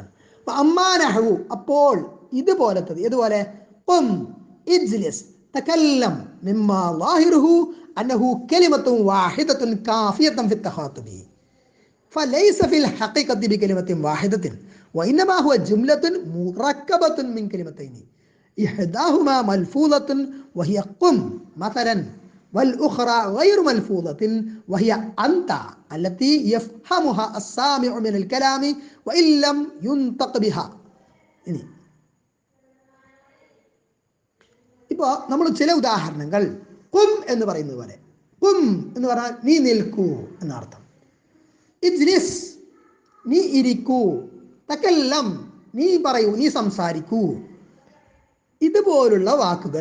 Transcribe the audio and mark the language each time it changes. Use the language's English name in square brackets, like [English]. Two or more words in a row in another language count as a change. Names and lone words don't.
[Arabic] അമ്മാനഹു [Malayalam] അപ്പോൾ ഇതുപോലത്തത്, ഇതുപോലെ [Arabic] قم اجلس تكلم مما ظاهره أنه كلمة واحدة كافية في التخاطب فليس في الحقيقة بكلمة واحدة وإنما هو جملة مركبة من كلمتين إحداهما ملفوظة وهي قم مثلا والأخرى غير ملفوظة وهي أنت التي يفهمها السامع من الكلام وإن لم ينطق بها. [Malayalam] ഇനി ഇപ്പോൾ നമ്മൾ ചില ഉദാഹരണങ്ങൾ ഖും എന്ന് പറയുന്നത് പോലെ, ഖും എന്ന് പറഞ്ഞാൽ നീ നിൽക്കൂ എന്നർത്ഥം, ഇജ്ലിസ് നീ ഇരിക്കൂ, തകല്ലം നീ പറയൂ, നീ സംസാരിക്കൂ, ഇതുപോലുള്ള വാക്കുകൾ.